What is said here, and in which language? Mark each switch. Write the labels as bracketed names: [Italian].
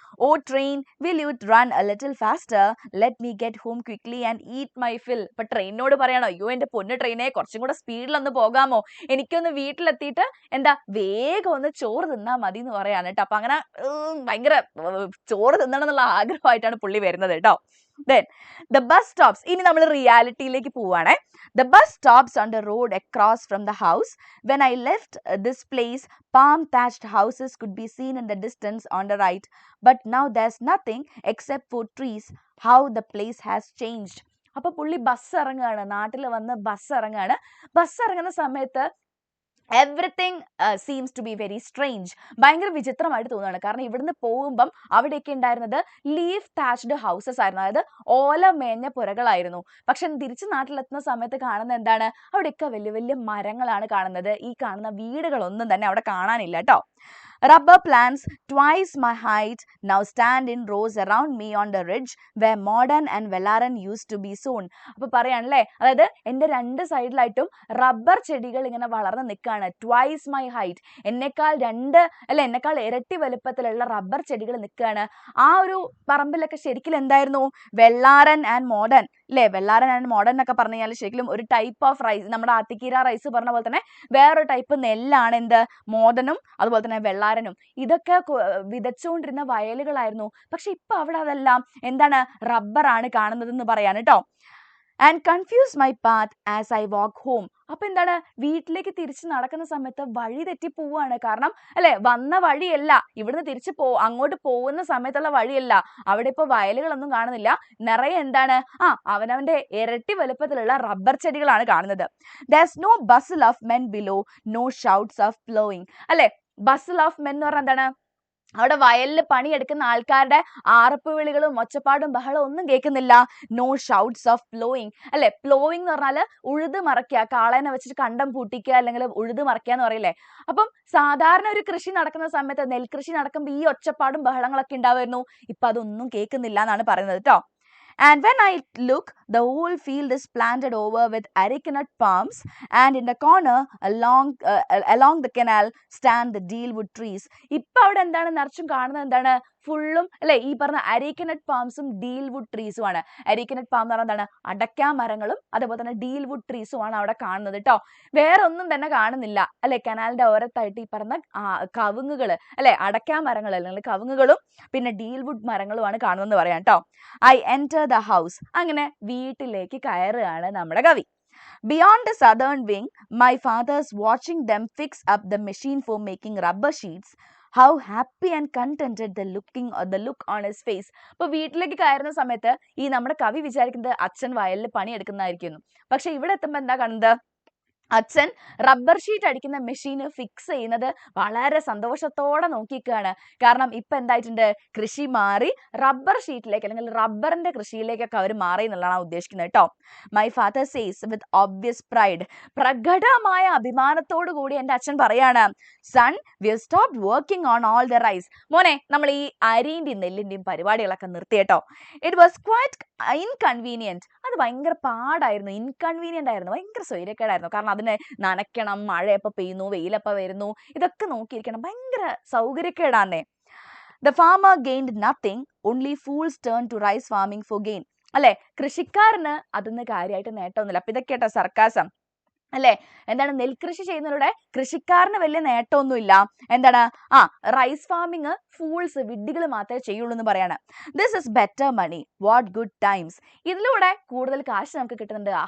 [English] Oh train, will you run a little faster, let me get home quickly and eat my fill. [Malayalam] ഇപ്പൊ ട്രെയിനോട് പറയണോ, അയ്യോ എന്റെ പൊന്നു ട്രെയിനെ കുറച്ചും കൂടെ സ്പീഡിലൊന്ന് പോകാമോ, എനിക്കൊന്ന് വീട്ടിലെത്തിയിട്ട് എന്താ വേഗം ഒന്ന് ചോറ് തിന്നാ മതി എന്ന് പറയാണ് കേട്ടോ. അപ്പൊ അങ്ങനെ ഭയങ്കര ചോറ് തിന്നണം എന്നുള്ള ആഗ്രഹമായിട്ടാണ് പുള്ളി വരുന്നത് കേട്ടോ. [English] Then the bus stops. [Malayalam] ഇനി നമ്മൾ റിയാലിറ്റിയിലേക്ക് പോവാണേ. [English] The bus stops on the road across from the house. When I left this place, palm thatched houses could be seen in the distance on the right. But now there's nothing except for trees. How the place has changed. [Malayalam] അപ്പൊ പുള്ളി bus ഇറങ്ങുകയാണ്, നാട്ടിൽ വന്ന് bus ഇറങ്ങുകയാണ്. Bus ഇറങ്ങുന്ന സമയത്ത് [English] Everything seems to be very strange. [Malayalam] ഭയങ്കര വിചിത്രമായിട്ട് തോന്നുകയാണ്. കാരണം ഇവിടുന്ന് പോകുമ്പം അവിടെയൊക്കെ ഉണ്ടായിരുന്നത് ലീഫ് താച്ച്ഡ് ഹൗസസ് ആയിരുന്നു, അതായത് ഓല മേഞ്ഞ പുരകളായിരുന്നു. പക്ഷെ തിരിച്ച് നാട്ടിലെത്തുന്ന സമയത്ത് കാണുന്ന എന്താണ്, അവിടെയൊക്കെ വലിയ വലിയ മരങ്ങളാണ് കാണുന്നത്. ഈ കാണുന്ന വീടുകളൊന്നും തന്നെ അവിടെ കാണാനില്ല കേട്ടോ. [English] Rubber plants twice my height now stand in rows around me on the ridge where modern and Vellaran used to be sown. [Malayalam] അപ്പൊ പറയാണല്ലേ, അതായത് എന്റെ രണ്ട് സൈഡിലായിട്ടും റബ്ബർ ചെടികൾ ഇങ്ങനെ വളർന്ന് നിൽക്കുകയാണ്. [English] twice my height, [Malayalam] എന്നെക്കാൾ ഇരട്ടി വലുപ്പത്തിലുള്ള റബ്ബർ ചെടികൾ നിൽക്കുകയാണ്. ആ ഒരു പറമ്പിലൊക്കെ ശരിക്കും എന്തായിരുന്നു, വെള്ളാരൻ ആൻഡ് മോഡേൺ അല്ലേ. വെള്ളാരൻ ആൻഡ് മോഡേൺ എന്നൊക്കെ പറഞ്ഞു കഴിഞ്ഞാൽ ശരിക്കും ഒരു ടൈപ്പ് ഓഫ് റൈസ്, നമ്മുടെ ആത്തിക്കീര റൈസ് പറഞ്ഞ പോലെ തന്നെ വേറൊരു ടൈപ്പ് നെല്ലാണ് എന്ത്, മോദനും അതുപോലെ തന്നെ വെള്ളാരനും. ഇതൊക്കെ വിതച്ചുകൊണ്ടിരുന്ന വയലുകളായിരുന്നു. പക്ഷെ ഇപ്പൊ അവിടെ അതെല്ലാം എന്താണ്, റബ്ബറാണ് കാണുന്നതെന്ന് പറയാണ് കേട്ടോ. [English] And confuse my path as I walk home. [Malayalam] അപ്പൊ എന്താണ്, വീട്ടിലേക്ക് തിരിച്ച് നടക്കുന്ന സമയത്ത് വഴി തെറ്റി പോവാണ്. കാരണം അല്ലെ, വന്ന വഴിയല്ല, ഇവിടുന്ന് തിരിച്ച് അങ്ങോട്ട് പോകുന്ന സമയത്തുള്ള വഴിയല്ല. അവിടെ ഇപ്പൊ വയലുകളൊന്നും കാണുന്നില്ല, നിറയെ എന്താണ്, അവനവന്റെ ഇരട്ടി വലുപ്പത്തിലുള്ള റബ്ബർ ചെടികളാണ് കാണുന്നത്. [English] There's no bustle of men below, no shouts of plowing. [Malayalam] അല്ലെ, ബസ്സിൽ ഓഫ് മെൻ എന്ന് പറഞ്ഞാൽ എന്താണ്, അവിടെ വയലിൽ പണിയെടുക്കുന്ന ആൾക്കാരുടെ ആർപ്പ് വിളികളും ഒച്ചപ്പാടും ബഹളവും ഒന്നും കേൾക്കുന്നില്ല. [English] no shouts of ploughing [Malayalam] അല്ലെ. പ്ലോയിങ് എന്ന് പറഞ്ഞാൽ ഉഴുത് മറയ്ക്കുക, കാളേനെ വെച്ചിട്ട് കണ്ടം പൂട്ടിക്കുക, അല്ലെങ്കിൽ ഉഴുത് മറയ്ക്കുക എന്ന് പറയില്ലേ. അപ്പം സാധാരണ ഒരു കൃഷി നടക്കുന്ന സമയത്ത്, നെൽകൃഷി നടക്കുമ്പോൾ ഈ ഒച്ചപ്പാടും ബഹളങ്ങളൊക്കെ ഉണ്ടാവുമായിരുന്നു. ഇപ്പൊ അതൊന്നും കേൾക്കുന്നില്ല എന്നാണ് പറയുന്നത് കേട്ടോ. [English] And when I look, the whole field is planted over with arecanut palms, and in the corner along the canal stand the dealwood trees. [Malayalam] ഇപ്പൊ അവിടെ എന്താണ് നിറച്ചും കാണുന്നത്, എന്താണ്, ഫുള്ളും അല്ലെ ഈ പറഞ്ഞ അരീക്കനട്ട് പാംസും ഡീൽവുഡ് ട്രീസും ആണ്. അരീക്കനട്ട് പാം എന്ന് പറഞ്ഞാൽ എന്താണ്, അടയ്ക്കാ മരങ്ങളും അതുപോലെ തന്നെ ഡീൽവുഡ് ട്രീസും ആണ് അവിടെ കാണുന്നത് കേട്ടോ. വേറെ ഒന്നും തന്നെ കാണുന്നില്ല അല്ലെ. കനാലിന്റെ ഓരത്തായിട്ട് ഈ പറഞ്ഞ കവുങ്ങുകൾ അല്ലെ, അടയ്ക്കാ മരങ്ങൾ അല്ലെങ്കിൽ കവുങ്ങുകളും പിന്നെ ഡീൽവുഡ് മരങ്ങളുമാണ് കാണുന്നതെന്ന് പറയാം കേട്ടോ. [English] I enter the house. [Malayalam] അങ്ങനെ വീട്ടിലേക്ക് കയറുകയാണ് നമ്മുടെ കവി. [English] Beyond the southern wing, my father's watching them fix up the machine for making rubber sheets. How happy and contented the look on his face. [Malayalam] അപ്പൊ വീട്ടിലേക്ക് കയറുന്ന സമയത്ത് ഈ നമ്മുടെ കവി വിചാരിക്കുന്നത് അച്ഛൻ വയലിൽ പണിയെടുക്കുന്നതായിരിക്കുന്നു. പക്ഷെ ഇവിടെ എത്തുമ്പോൾ എന്താ കാണുന്നത്, അച്ഛൻ റബ്ബർ ഷീറ്റ് അടിക്കുന്ന മെഷീൻ ഫിക്സ് ചെയ്യുന്നത് വളരെ സന്തോഷത്തോടെ നോക്കിക്കുകയാണ്. കാരണം ഇപ്പൊ എന്തായിട്ടുണ്ട്, കൃഷി മാറി റബ്ബർ ഷീറ്റിലേക്ക് അല്ലെങ്കിൽ റബ്ബറിന്റെ കൃഷിയിലേക്കൊക്കെ അവർ മാറി എന്നുള്ളതാണ് ഉദ്ദേശിക്കുന്നത് കേട്ടോ. [English] My father says with obvious pride. [Malayalam] പ്രകടമായ അഭിമാനത്തോടു കൂടി എന്റെ അച്ഛൻ പറയാണ്, [English] Son we have stopped working on all the rice. [Malayalam] മോനെ, നമ്മൾ ഈ അരിന്റെയും നെല്ലിന്റെയും പരിപാടികളൊക്കെ നിർത്തി കേട്ടോ. [English] It was quite inconvenient. [Malayalam] അത് ഭയങ്കര പാടായിരുന്നു, ഇൻകൺവീനിയന്റ് ആയിരുന്നു, ഭയങ്കര സ്വൈര്യക്കേടായിരുന്നു. കാരണം അതിനെ നനയ്ക്കണം, മഴ എപ്പോൾ പെയ്യുന്നു, വെയിലെപ്പോൾ വരുന്നു, ഇതൊക്കെ നോക്കിയിരിക്കണം, ഭയങ്കര സൗകര്യക്കേടാന്നേ. [English] The farmer gained nothing, only fools turn to rice farming for gain. [Malayalam] അല്ലെ, കൃഷിക്കാരന് അതൊന്നും കാര്യമായിട്ട് നേട്ടമൊന്നുമില്ല. അപ്പൊ ഇതൊക്കെ കേട്ടോ സർക്കാസം അല്ലെ. എന്താണ്, നെൽകൃഷി ചെയ്യുന്നതിലൂടെ കൃഷിക്കാരന് വലിയ നേട്ടമൊന്നുമില്ല. എന്താണ്, [English] rice farming fools, [Malayalam] വിഡ്ഢികൾ മാത്രമേ ചെയ്യുള്ളൂ എന്ന് പറയാണ്. [English] This is better money, what good times. [Malayalam] ഇതിലൂടെ കൂടുതൽ കാശ് നമുക്ക് കിട്ടുന്നുണ്ട്.